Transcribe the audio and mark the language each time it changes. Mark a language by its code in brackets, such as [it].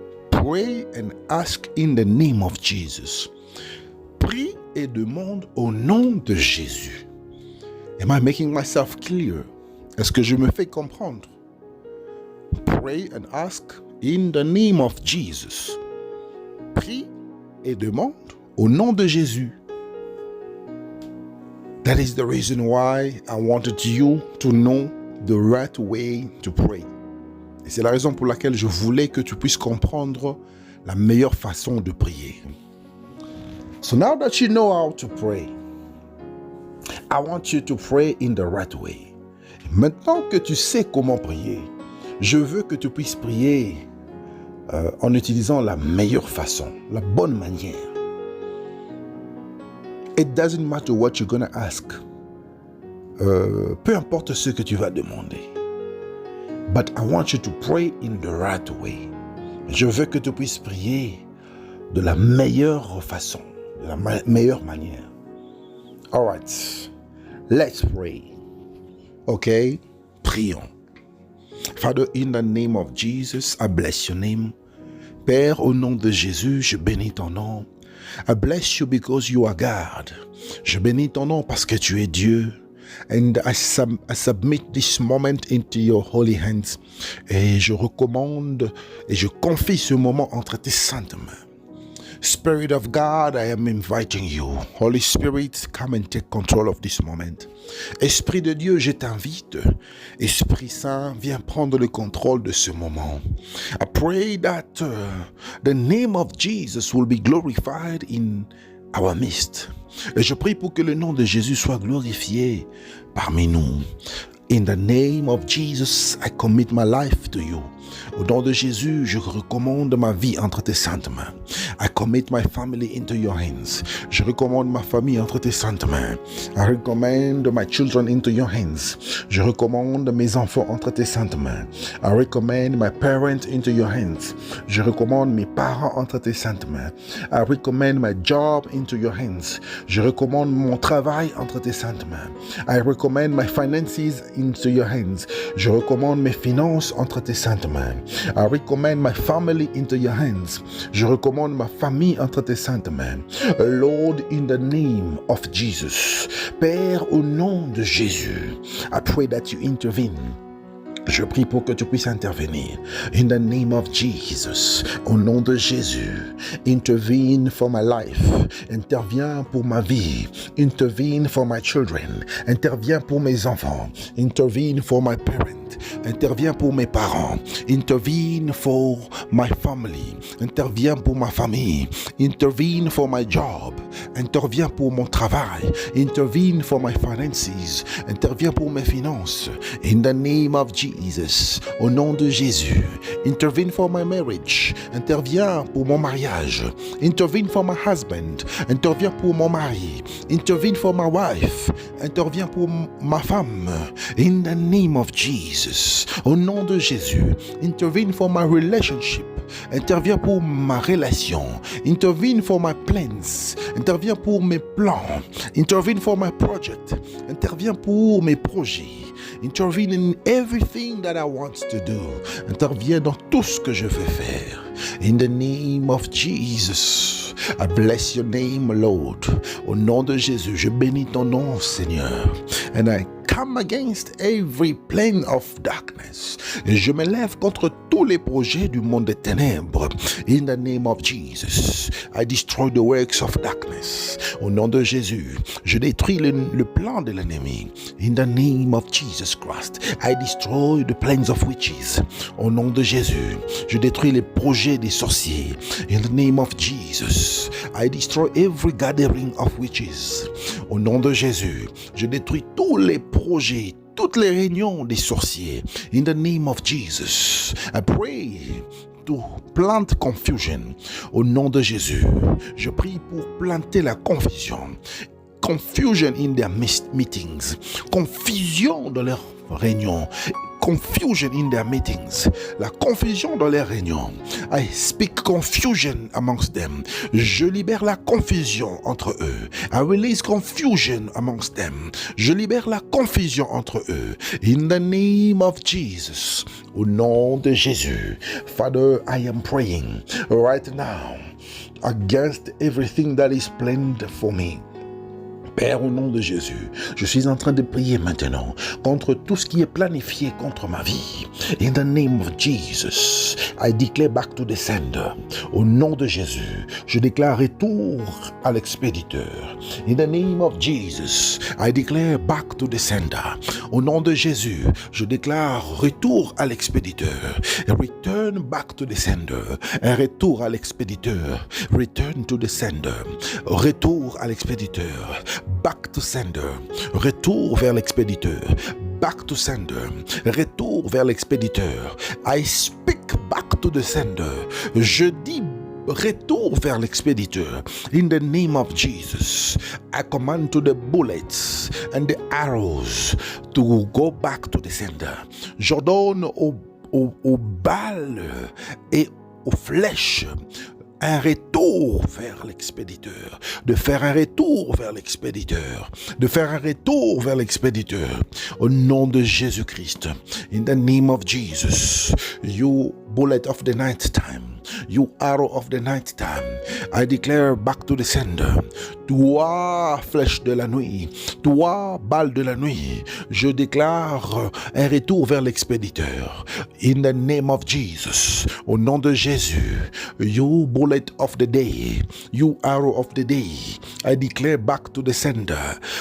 [en] Pray and ask in the name of Jesus. [fr] Prie et demande au nom de Jésus. [en] Am I making myself clear? [fr] Est-ce que je me fais comprendre? [en] Pray and ask in the name of Jesus. [fr] Prie et demande au nom de Jésus. [en] That is the reason why I wanted you to know the right way to pray. [fr] Et c'est la raison pour laquelle je voulais que tu puisses comprendre la meilleure façon de prier. [en] So now that you know how to pray, I want you to pray in the right way. [fr] Maintenant que tu sais comment prier, je veux que tu puisses prier en utilisant la meilleure façon, la bonne manière. [en] It doesn't matter what you're going to ask. [fr] Peu importe ce que tu vas demander. [en] But I want you to pray in the right way. [fr] Je veux que tu puisses prier de la meilleure façon, de la meilleure manière. [en] All right, let's pray. Okay, [fr] prions. [en] Father, in the name of Jesus, I bless your name. [fr] Père, au nom de Jésus, je bénis ton nom. [en] I bless you because you are God. [fr] Je bénis ton nom parce que tu es Dieu. [en] And I submit this moment into your holy hands. [fr] Et je recommande et je confie ce moment entre tes saintes mains. [en] Spirit of God, I am inviting you. Holy Spirit, come and take control of this moment. [fr] Esprit de Dieu, je t'invite. Esprit Saint, viens prendre le contrôle de ce moment. [en] I pray that the name of Jesus will be glorified in our midst. [fr] Et je prie pour que le nom de Jésus soit glorifié parmi nous. [en] In the name of Jesus, I commit my life to you. [fr] Au nom de Jésus, je recommande ma vie entre tes saintes mains. [en] I commit my family into your hands. [fr] Je recommande ma famille entre tes saintes mains. [en] I recommend my children into your hands. [fr] Je recommande mes enfants entre tes saintes mains. [en] I recommend my parents into your hands. [fr] Je recommande mes parents entre tes saintes mains. [en] I recommend my job into your hands. [fr] Je recommande mon travail entre tes saintes mains. [en] I recommend my finances into your hands. [fr] Je recommande mes finances entre tes saintes mains. [en] I recommend my family into your hands. [fr] Je recommande ma famille entre tes saintes mains. [en] Lord, in the name of Jesus. [fr] Père, au nom de Jésus, [en] I pray that you intervene. [fr] Je prie pour que tu puisses intervenir. [en] In the name of Jesus, [fr] au nom de Jésus, [en] intervene for my life. [fr] Interviens pour ma vie. [en] Intervene for my children. [fr] Interviens pour mes enfants. [en] Intervene for my parents. [fr] Interviens pour mes parents. [en] Intervene for my family. [fr] Interviens pour ma famille. [en] Intervene for my job. [fr] Interviens pour mon travail. [en] Intervene for my finances. [fr] Interviens pour mes finances. [en] In the name of Jesus, [fr] au nom de Jésus. [en] Intervene for my marriage. [fr] Interviens pour mon mariage. [en] Intervene for my husband. [fr] Interviens pour mon mari. [en] Intervene for my wife. [fr] Interviens pour ma femme. [en] In the name of Jesus, [fr] au nom de Jésus. [en] Intervene for my relationship. [fr] Interviens pour ma relation. [en] Intervene for my plans. [fr] Interviens pour mes plans. [en] Intervene for my project. [fr] Interviens pour mes projets. [en] Intervene in everything that I want to do. [fr] Interviens dans tout ce que je veux faire. [en] In the name of Jesus, I bless your name, Lord. [fr] Au nom de Jésus, je bénis ton nom, Seigneur. [en] And I come against every plan of darkness. [fr] Et je me lève contre tous les projets du monde des ténèbres. [en] In the name of Jesus, I destroy the works of darkness. [fr] Au nom de Jésus, je détruis le plan de l'ennemi. [en] In the name of Jesus Christ, I destroy the plans of witches. [fr] Au nom de Jésus, je détruis les projets des sorciers. [en] In the name of Jesus, I destroy every gathering of witches. [fr] Au nom de Jésus, je détruis tous les projets, toutes les réunions des sorciers. [en] In the name of Jesus, I pray to plant confusion. [fr] Au nom de Jésus, je prie pour planter la confusion. [en] Confusion in their meetings. [fr] Confusion dans leurs réunions. [en] Confusion in their meetings. [fr] La confusion dans les réunions. [en] I speak confusion amongst them. [fr] Je libère la confusion entre eux. [en] I release confusion amongst them. [fr] Je libère la confusion entre eux. [en] In the name of Jesus. [fr] Au nom de Jésus. [en] Father, I am praying right now against everything that is planned for me. [fr] Père, au nom de Jésus, je suis en train de prier maintenant contre tout ce qui est planifié contre ma vie. [en] In the name of Jesus, I declare back to the sender. [fr] Au nom de Jésus, je déclare retour à l'expéditeur. [en] In the name of Jesus, I declare back to the sender. [fr] Au nom de Jésus, je déclare retour à l'expéditeur. [en] Return back to the sender. [fr] Un retour à l'expéditeur. [en] Return to the sender. [fr] Retour à l'expéditeur. [en] Back to sender. [fr] Retour vers l'expéditeur. [en] Back to sender. [fr] Retour vers l'expéditeur. [en] I speak back to the sender. [fr] Je dis retour vers l'expéditeur. [en] In the name of Jesus, I command to the bullets and the arrows to go back to the sender. [fr] J'ordonne aux balles et aux flèches un retour vers l'expéditeur, de faire un retour vers l'expéditeur, de faire un retour vers l'expéditeur, au nom de Jésus-Christ. [en] In the name of Jesus, you bullet of the night time, you arrow of the night time, I declare back to the sender. [fr] Toi, flèche de la nuit, toi, balle de la nuit, je déclare un retour vers l'expéditeur. [en] In the name of Jesus, [fr] au nom de Jésus, [en] you bullet of the day, you arrow of the day, I declare back to the sender.